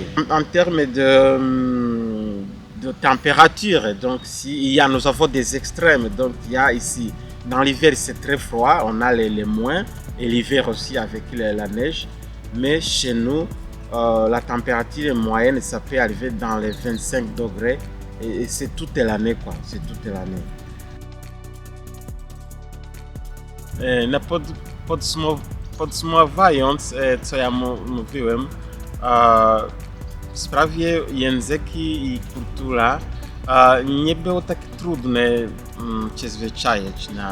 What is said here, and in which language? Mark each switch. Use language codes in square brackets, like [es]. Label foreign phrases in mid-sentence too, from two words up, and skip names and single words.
[fr] En termes de température, donc nous avons des extrêmes, donc il y a ici, dans l'hiver c'est très froid, on a les moins, et l'hiver aussi avec la neige, mais chez nous, la température moyenne, ça peut arriver dans les 25 degrés, et c'est toute l'année, quoi, c'est toute l'année. [pl] Podsumowując, co ja mówiłem, w sprawie języki i kultura nie było tak trudne się zwyczaić.